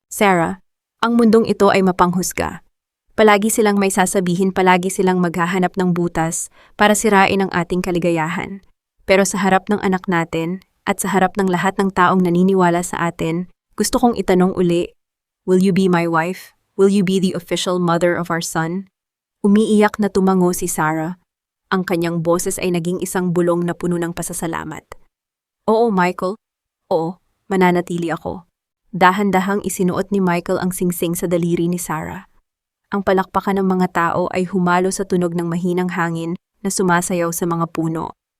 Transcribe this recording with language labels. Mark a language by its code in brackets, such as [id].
[tl] Sarah, ang mundong ito ay mapanghusga. Palagi silang may sasabihin, palagi silang maghahanap ng butas para sirain ang ating kaligayahan. Pero sa harap ng anak natin at sa harap ng lahat ng taong naniniwala sa atin, gusto kong itanong uli, [en] will you be my wife? Will you be the official mother of our son? [tl] Umiiyak na tumango si Sarah. Ang kanyang boses ay naging isang bulong na puno ng pasasalamat. Oo, Michael. Oo, mananatili ako. Dahan-dahang isinuot ni Michael ang singsing sa daliri ni Sarah. Ang palakpakan ng mga tao ay humalo sa tunog ng mahinang hangin na sumasayaw sa mga puno.